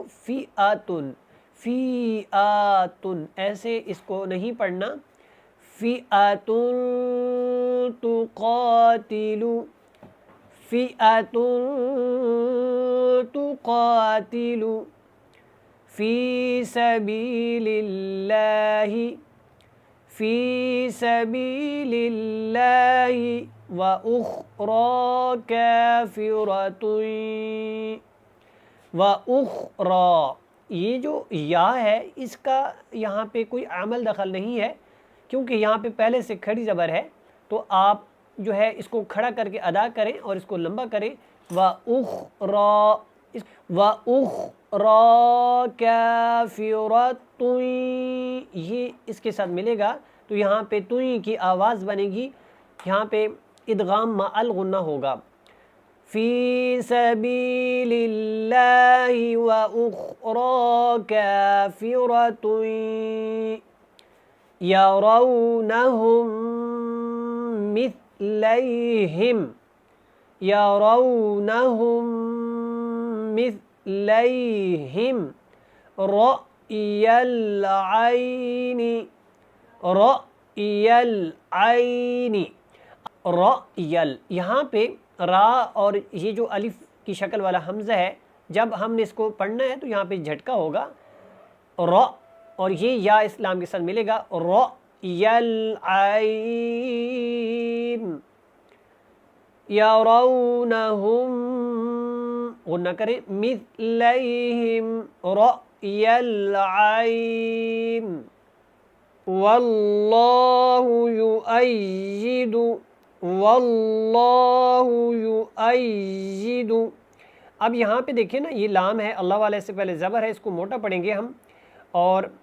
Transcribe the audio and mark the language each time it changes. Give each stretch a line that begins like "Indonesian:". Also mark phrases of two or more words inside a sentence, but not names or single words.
Arabic: فئۃ، فئۃ
Urdu: ایسے اس کو نہیں پڑھنا،
Arabic: فئۃ تقاتل، فئۃ تقاتل فی سبیل اللہ، فی سبیل اللہ وَأُخْرَى كَافِرَةٌ، وَأُخْرَى،
Urdu: یہ جو یا ہے اس کا یہاں پہ کوئی عمل دخل نہیں ہے کیونکہ یہاں پہ پہلے سے کھڑی زبر ہے تو آپ جو ہے اس کو کھڑا کر کے ادا کریں اور اس کو لمبا کریں۔
Arabic: وَأُخْرَى، وَأُخْرَى كَافِرَةٌ،
Urdu: یہ اس کے ساتھ ملے گا تو یہاں پہ توئی کی آواز بنے گی، یہاں پہ
Arabic: ادغام مع الغنہ
Urdu: ہوگا۔
Arabic: فی سبیل اللہ وَأُخْرَى كَافِرَةٌ یرونہم مثلیہم، یرونہم مثلیہم رأی العین، رأی العین، رأیل،
Urdu: یہاں پہ را اور یہ جو الف کی شکل والا حمزہ ہے جب ہم نے اس کو پڑھنا ہے تو یہاں پہ جھٹکا ہوگا، را اور یہ یا اسلام کے ساتھ ملے گا، رأی
Arabic: العین، یرونہم
Urdu: غنہ کریں،
Arabic: مثلیہم رأی العین، واللہ یؤید، واللہ یؤید،
Urdu: اب یہاں پہ دیکھیں نا یہ لام ہے، اللہ والے سے پہلے زبر ہے، اس کو موٹا پڑھیں گے ہم، اور